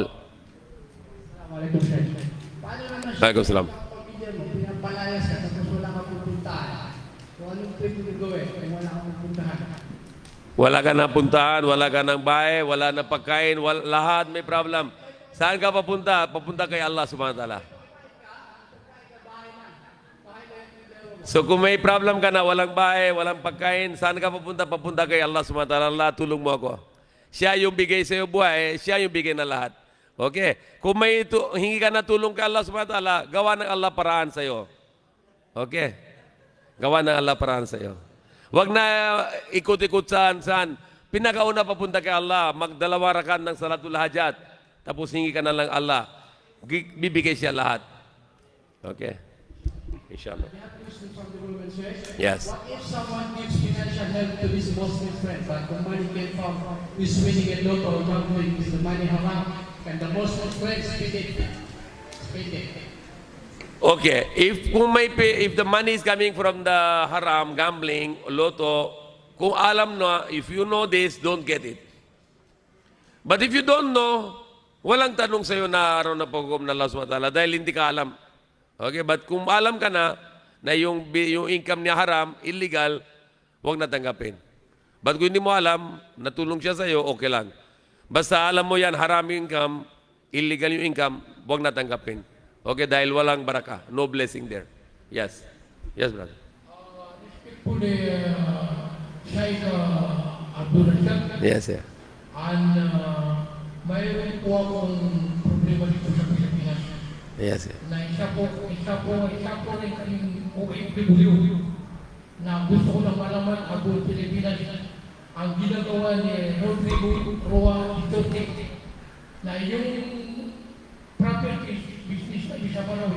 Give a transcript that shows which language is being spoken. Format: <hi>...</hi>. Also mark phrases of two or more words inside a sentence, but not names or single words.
<tl>Assalamualaikum, Chef. Paano naman siya?</tl> <ar>Waalaikumsalam.</ar> <tl>Pamilya mo, pinapalayas ka tapos wala kang pupuntahan. Kung anong pwede mo gawin kung wala kang pupuntahan? Wala ka na puntahan, wala ka ng bahay, wala na pagkain, lahat may problem. Saan ka papunta? Papunta kay Allah</tl> <ar>سبحانه وتعالى.</ar> <tl>So kung may problem ka na, walang bahay, walang pagkain, saan ka papunta? Papunta kay Allah</tl> <ar>سبحانه وتعالى.</ar> <tl>Allah, tulong mo ako. Siya yung bigay sa iyo buhay, siya yung bigay na lahat. Okay? Kung may hingi ka na tulong kay Allah</tl> <ar>سبحانه وتعالى,</ar> <tl>gawa ng Allah paraan sa iyo. Okay? Gawa ng Allah paraan sa iyo. Huwag na ikot-ikot saan. Pinakauna papunta kay Allah, magdalawa rakat ng</tl> <ar>صلاة الحاجة.</ar> <tl>Tapos hingi ka na lang Allah. Bibigay siya lahat. Okay? Inshallah.</tl> <en>We have a question from the woman, Chef. Yes. What if someone gives financial help to his Muslim friend, but the money came from his winning a lotto or gambling? Is the money haram? Can the Muslim friend split it? Split it. Okay, if the money is coming from the haram, gambling,</en> <tl>lotto, kung alam na,</tl> <en>if you know this, don't get it. But if you don't know,</en> <tl>walang tanong sa'yo na araw na paghukom na Allah</tl> <ar>سبحانه وتعالى</ar> <tl>dahil hindi ka alam.</tl> <en>Okay, but</en> <tl>kung alam ka na yung income niya haram, illegal, huwag na tanggapin. But kung hindi mo alam, natulong siya sa'yo, okay lang. Basta alam mo yan, haram yung income, illegal yung income, huwag na tanggapin. Okay, dahil walang baraka.</tl> <en>No blessing there. Yes. Yes, brother. People, Sheikh Abdul Razak, Yes, yeah.</en> <tl>and mayroon po akong problema dito sa Pilipinas.</tl> <en>Yes, yeah.</en> <tl>Na isa po rin kaming OFW na gusto ko lang malaman about Pilipinas ang ginagawa ni Rodrigo Roa Duterte na yung property business na isa Marawi.</tl>